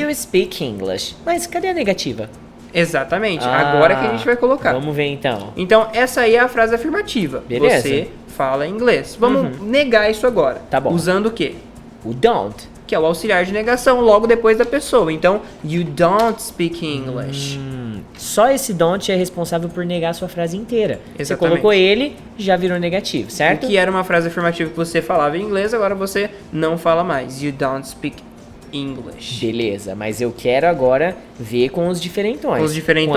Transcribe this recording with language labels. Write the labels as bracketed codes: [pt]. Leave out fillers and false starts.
[en] You speak English. [pt] Mas cadê a negativa? Exatamente, agora que a gente vai colocar. Vamos ver então. Então, essa aí é a frase afirmativa. Beleza. Você fala inglês. Vamos negar isso agora. Tá bom. Usando o quê? O don't. Que é o auxiliar de negação logo depois da pessoa. [en] Então, you don't speak English. [pt] Só esse don't é responsável por negar a sua frase inteira. Você Exatamente. colocou ele, já virou negativo, certo? O que era uma frase afirmativa que você falava em inglês, agora você não fala mais. [en] You don't speak English. [pt] Beleza, mas eu quero agora ver com os diferentões. Os diferentões?